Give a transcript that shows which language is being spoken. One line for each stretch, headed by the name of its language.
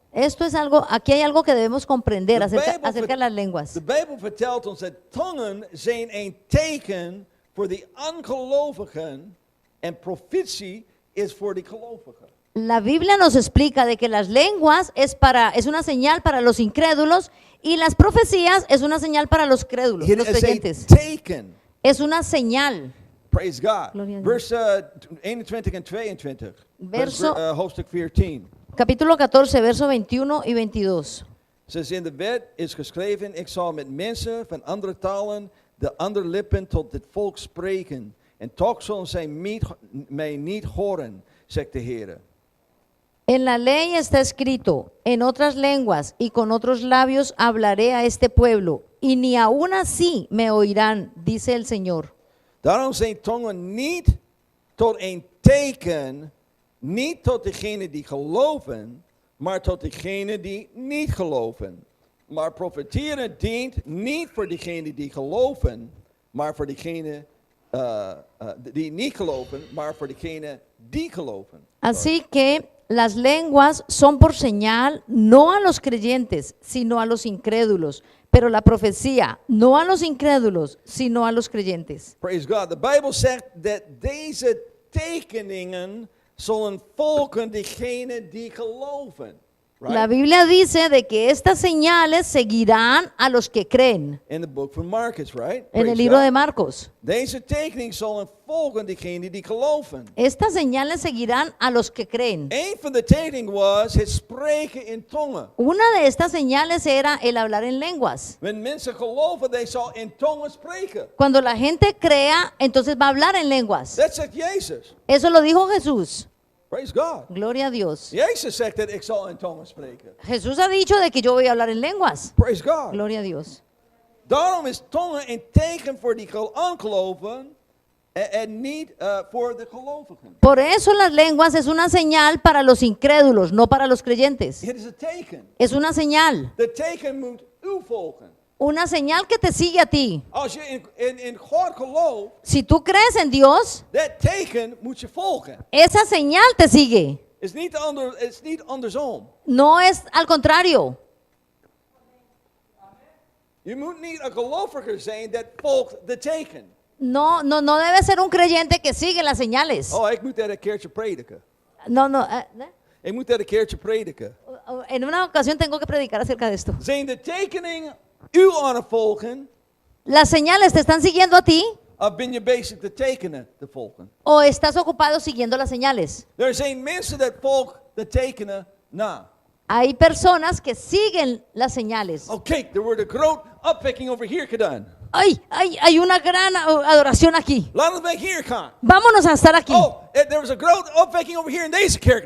Spanish: Esto es algo, aquí hay algo que debemos comprender De acerca de las lenguas.
Dutch: De Bijbel vertelt ons dat tongen zijn een teken voor de ongelovigen en profetie is voor de gelovigen.
Spanish: La Biblia nos explica de que las lenguas es una señal para los incrédulos y las profecías es una señal para los crédulos,
Dutch: Het
Spanish: los
Dutch: is een
Spanish: creyentes.
Dutch: teken.
Spanish: es una señal.
English: Praise God.
Spanish: Gloria a Dios.
Dutch: Vers 21 en 22.
Spanish: Verso-
Dutch: Hoofdstuk 14.
Spanish: Capítulo 14, verso 21 y 22.
Dutch: Says in de wet is geschreven, ik zal met mensen van andere talen de andere lippen tot het volk spreken. En toch zullen zij mij niet horen, zegt de Heer.
Spanish: En la ley está escrito, en otras lenguas y con otros labios hablaré a este pueblo, y ni aún así me oirán, dice el Señor.
Dutch: Daarom zijn tongen niet tot een teken, niet tot degene die geloven, maar tot degene die niet geloven. Maar profeteren dient niet voor degene die geloven, maar voor degene die niet geloven, maar voor degene die geloven.
Spanish: Así que las lenguas son por señal no a los creyentes, sino a los incrédulos, pero la profecía no a los incrédulos, sino a los creyentes.
English: Praise God.
Dutch: De Bijbel zegt dat deze tekeningen zullen volgen degene die geloven.
English: Right?
Spanish: La Biblia dice de que estas señales seguirán a los que creen.
English: In the book from Marcus, right?
Spanish: En el
English: Praise
Spanish: libro
English: God.
Spanish: de Marcos.
Dutch: Deze tekeningen zullen volgen degene die geloven.
Spanish: Estas señales seguirán a los que creen.
Dutch: Een van de tekeningen was het spreken in tongen.
Spanish: Una de estas señales era el hablar en lenguas.
Dutch: Wanneer mensen geloven, they zal in tongen spreken.
Spanish: Cuando la gente crea, entonces va a hablar en lenguas.
Dutch: Dat zegt Jezus.
Spanish: Eso lo dijo Jesús.
English: Praise God.
Spanish: Gloria a Dios.
Dutch: Jezus zegt dat ik zal in tongen spreken.
Spanish: Jesús ha dicho de que yo voy a hablar en lenguas.
English: Praise God.
Spanish: Gloria a Dios.
Dutch: Daarom is tongen een teken voor die ongelovigen en niet voor de gelovigen.
Spanish: Por eso las lenguas es una señal para los incrédulos, no para los creyentes.
Dutch: Het is een teken.
Spanish: Es una señal.
Dutch: De teken moet u volgen.
Spanish: Una señal que te sigue a ti.
Dutch: Als je in God gelooft,
Spanish: Si tú crees en Dios,
Dutch: dat teken moet je volgen.
Spanish: esa señal te sigue.
Dutch: Het is niet andersom.
Spanish: No es al contrario.
Dutch: Je moet niet een gelovige zijn dat volgt de teken.
Spanish: No debe ser un creyente que sigue las señales.
Dutch: Oh, ik moet dat een keertje prediken.
Spanish: No.
Dutch: Ik moet dat een keertje prediken.
Spanish: En una ocasión tengo que predicar acerca de esto.
Dutch: Zijn de tekeningen u aan het volgen,
Spanish: ¿Las señales te están siguiendo a ti
Dutch: of ben je bezig de tekenen te volgen?
Spanish: o estás ocupado siguiendo las señales?
Dutch: Er zijn mensen dat volgen de tekenen na.
Spanish: Hay personas que siguen las señales.
Dutch: Oh, kijk, er wordt een groot opwekking over hier gedaan.
Spanish: Hay una gran adoración aquí.
Dutch: Laten we hier gaan.
Spanish: Vámonos a estar aquí.
Dutch: Oh, er was een grote opwekking over hier in deze kerk.